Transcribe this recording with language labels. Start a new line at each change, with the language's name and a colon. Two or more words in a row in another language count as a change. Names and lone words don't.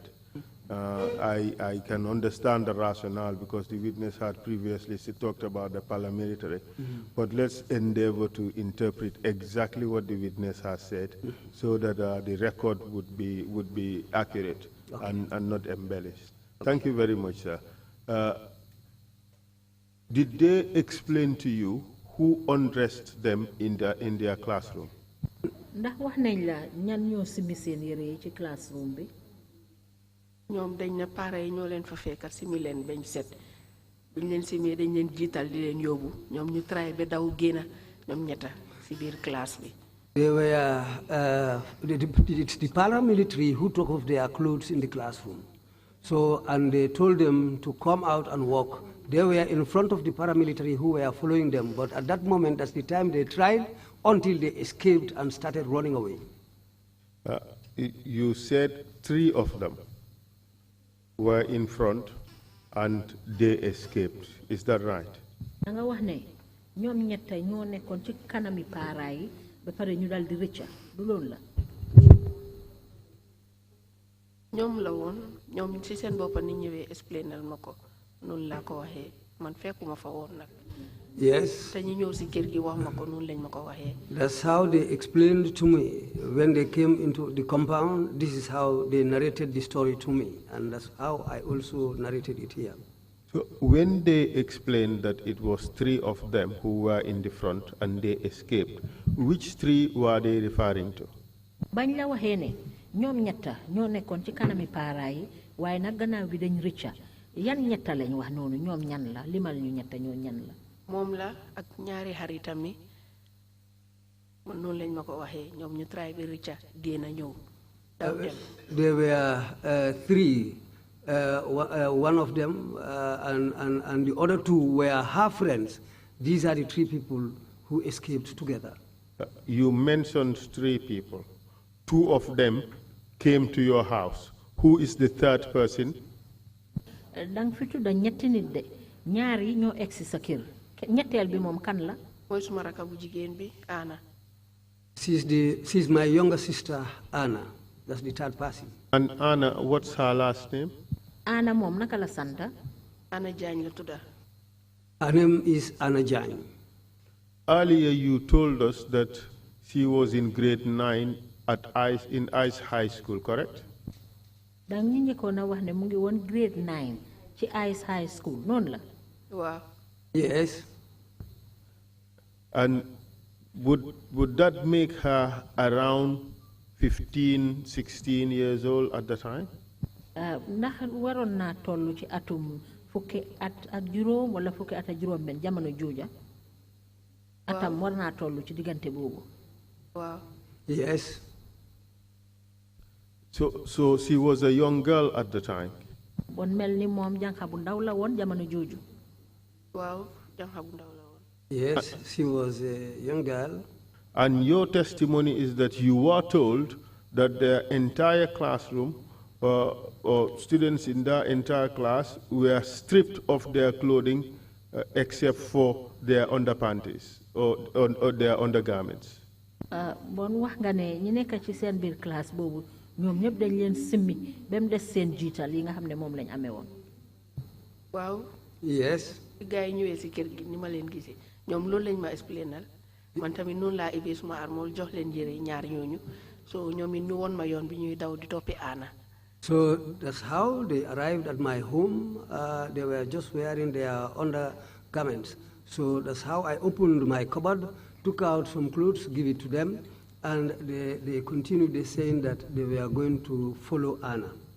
English: I can understand the rationale because the witness had previously talked about the paramilitary, but let's endeavor to interpret exactly what the witness has said so that the record would be accurate and not embellished. Thank you very much, sir. Did they explain to you who undressed them in their classroom?
Wolof: ndax wax nañ la ñan ñoo simi seen yére yi ci classroom bi. ñoom dañ na pare yi ñoo leen fa fekkat simi leen bañ set buñ leen simee dañ leen jiital di leen yóbbu ñoom ñu tray ba daw génna ñoom ñetta si biir classe bi.
English: They were the paramilitary who took off their clothes in the classroom. So, and they told them to come out and walk. They were in front of the paramilitary who were following them, but at that moment, that's the time they tried until they escaped and started running away. You said 3 of them were in front and they escaped. Is that right?
Wolof: nga wax ne ñoom ñetta ñoo nekkoon ci kanami paara yi ba pare ñu dal di rëcca du loolu la. ñoom la woon ñoom ci seen boppa ni ñëwee explainal ma ko noonu laa ko waxee man fekkuma fa woon nag.
English: Yes.
Wolof: te ñu ñëw si kër gi wax ma ko noonu lañ ma ko waxee.
English: That's how they explained to me when they came into the compound. This is how they narrated the story to me, and that's how I also narrated it here. So when they explained that it was 3 of them who were in the front and they escaped, which 3 were they referring to?
Wolof: bañ la waxee ne ñoom ñetta ñoo nekkoon ci kanami paara yi waaye nag gannaaw bi dañ rëcca yan ñetta lañ wax noonu ñoom ñan la limal ñu ñetta ñoo ñan la. moom la ak ñaari xaritam yi man noonu lañ ma ko waxee ñoom ñu try bi rëcca génn ñëw daw dem.
English: There were 3. One of them and the other 2 were half friends. These are the 3 people who escaped together. You mentioned 3 people. 2 of them came to your house. Who is the 3rd person?
Wolof: dang fi tudda ñetti nit de ñaar yi ñoo egsi sa kër ñetteel bi moom kan la. mooy suma rakk bu jigéen bi Anna.
English: She's my younger sister Anna. That's the 3rd person. And Anna, what's her last name?
Wolof: Anna moom naka la santa. Anna Jagne la tudda.
English: Her name is Anna Jagne. Earlier you told us that she was in grade 9 in Ice High School, correct?
Wolof: dang ñu njëkkoon a wax ne mu ngi woon grade 9 ci Ice High School noonu la. waaw.
English: Yes. And would that make her around 15, 16 years old at the time?
Wolof: ndax waroon naa toll ci atum fukki at ak juróom wala fukki at ak juróom benn jamono jooja. atam war naa toll ci diggante boobu. waaw.
English: Yes. So she was a young girl at the time.
Wolof: bon mel ni moom jànqa bu ndaw la woon jamono jooju. waaw jànqa bu ndaw la woon.
English: Yes, she was a young girl. And your testimony is that you were told that the entire classroom or students in the entire class were stripped of their clothing except for their underpanties or their undergarments.
Wolof: Bon wax nga ne ñi nekk ci seen biir classe boobu ñoom ñëpp dañ leen simmi ba mu des seen jiital yi nga xam ne moom lañ amee woon. Waaw.
English: Yes.
Wolof: Gars yi ñëwee si kër gi ni ma leen gisee ñoom loolu lañ ma explainal man tamit noonu laa ibee suma armool jox leen yére ñaar ñooñu so ñoom it ñu woon ma yoon bi ñuy daw di toppi aana.
English: So that's how they arrived at my home. They were just wearing their undergarments. So that's how I opened my cupboard, took out some clothes, give it to them, and they continued saying that they were going to follow Anna.